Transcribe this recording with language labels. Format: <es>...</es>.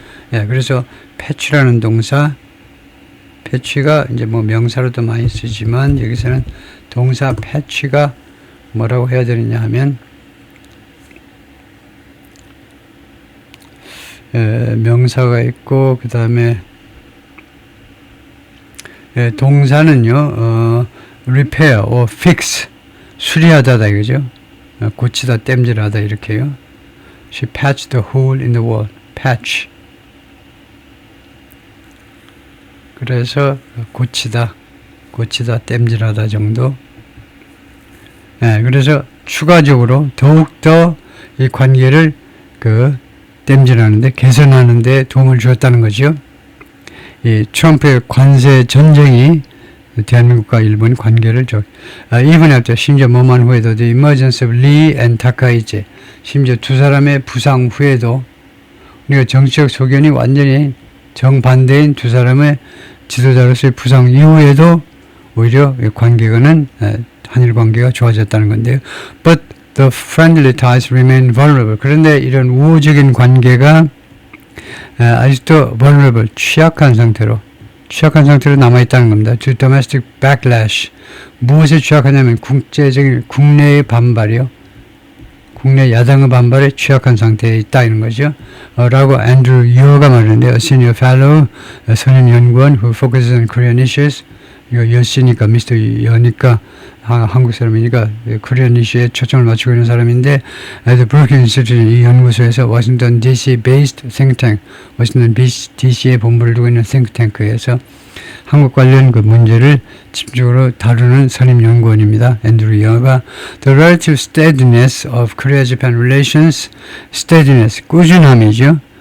<ko>그래서 패치라는 동사, 패치가 이제 뭐 명사로도 많이 쓰지만 여기서는 동사 패치가 뭐라고 해야 되느냐 하면 명사가 있고 그 다음에 동사는요</ko> <en>repair or fix</en> <ko>수리하다다 이거죠. 고치다 땜질하다 이렇게요.</ko> <en>She patched the hole in the wall.</en> <ko>patch 그래서 고치다 땜질하다 정도. 그래서 추가적으로 더욱더 이 관계를 땜질하는데 개선하는데 도움을 주었다는 거죠. 이 트럼프의 관세 전쟁이 대한민국과 일본 관계를</ko> <en>even after</en> <ko>심지어 뭐만 후에도</ko> <en>the emergence of Lee and Takaichi</en> <ko>심지어 두 사람의 부상 후에도 우리가 정치적 소견이 완전히 정반대인 두 사람의 지도자로서의 부상 이후에도 오히려 관계는 한일 관계가 좋아졌다는 건데요.</ko> <en>But the friendly ties remain vulnerable.</en> <ko>그런데 이런 우호적인 관계가 아직도 vulnerable, 취약한 상태로 남아있다는 겁니다.</ko> <en>To domestic backlash.</en> <ko>무엇에 취약하냐면 국내의 반발이요. 국내 야당의 반발에 취약한 상태에 있다 이런 거죠. 라고 앤드루 여가 말하는데,</ko> <en>a senior fellow,</en> <ko>선임 연구원</ko> <en>who focuses on Korean issues.</en> <ko>이거 여씨니까 미스터 여니까 한국 사람이니까 코리안 이슈에 초점을 맞추고 있는 사람인데 The Brookings Institute 이 연구소에서 워싱턴</ko> <en>DC based think tank</en> <ko>워싱턴 DC에 본부를 두고 있는 think tank에서 한국 관련 그 문제를 집중적으로 다루는 선임 연구원입니다. 앤드루 여가</ko> <en>The relative steadiness of Korea-Japan relations</en> <ko>steadiness 꾸준함이죠.</ko>